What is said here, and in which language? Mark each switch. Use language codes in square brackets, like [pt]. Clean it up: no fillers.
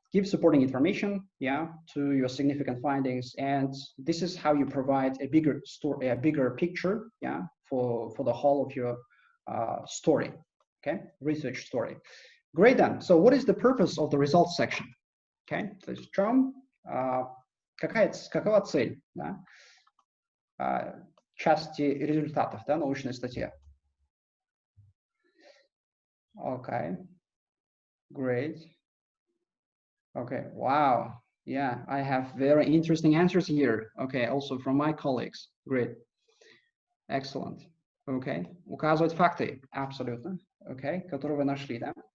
[en] Give supporting information, yeah, to your significant findings, and this is how you provide a bigger story, a bigger picture, yeah, for the whole of your story, okay, research story. Great then. So what is the purpose of the results section? Okay, [ru] то есть в чем, какова цель, да, части результатов, да, научной статьи? [en] Okay, great. Okay, wow. Yeah, I have very interesting answers here. Okay, also from my colleagues. Great. Excellent. Okay, [ru] указывать факты, абсолютно. Okay, которые вы нашли, да?